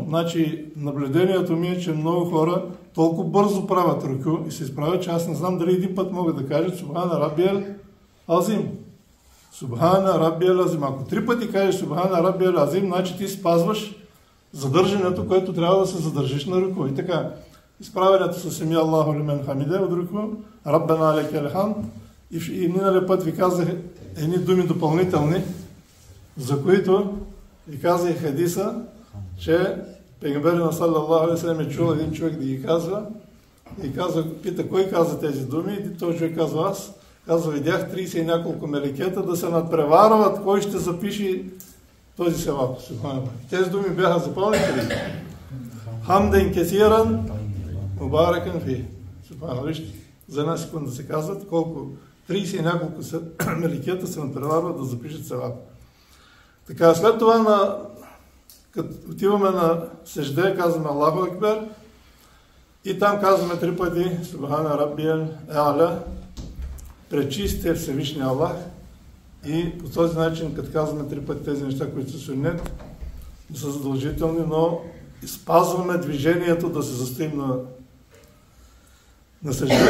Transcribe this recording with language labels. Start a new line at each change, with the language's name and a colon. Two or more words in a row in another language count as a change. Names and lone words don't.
Bulgarian: Значи, наблюдението ми е, че много хора толкова бързо правят руку и се изправят, че аз не знам дали един път могат да кажат
Arabic: سبحان ربي العظيم. سبحان ربي العظيم.
Bulgarian: Ако 3 пъти кажеш
Arabic: سبحان ربي العظيم,
Bulgarian: значи ти спазваш задържането, което трябва да се задържиш на руку. И така, изправянето с
Arabic: سمع الله لمن حمده
Bulgarian: от руку,
Arabic: ربنا لك الحمد.
Bulgarian: И миналия път ви казах едни думи допълнителни, за които ви казах хадиса, че пейгамберът
Arabic: صلى الله عليه وسلم
Bulgarian: е чул един човек да ги казва и пита кой каза тези думи и този човек казва аз. Казва, видях 30 и няколко мелекета да се надпреварват кой ще запише този севап. Тези думи бяха запълнени.
Arabic: حمدا كثيرا مباركا فيه.
Bulgarian: За една секунда се казват колко 30 и няколко мелекета се надпреварват да запишат севап. Така, след това като отиваме на сежде, казваме
Arabic: الله أكبر
Bulgarian: и там казваме 3 пъти
Arabic: سبحان ربي الأعلى,
Bulgarian: пречисти Всевишния Аллах и по този начин, като казваме 3 пъти тези неща, които са суннет, не са задължителни, но спазваме движението да се застоим на сежде.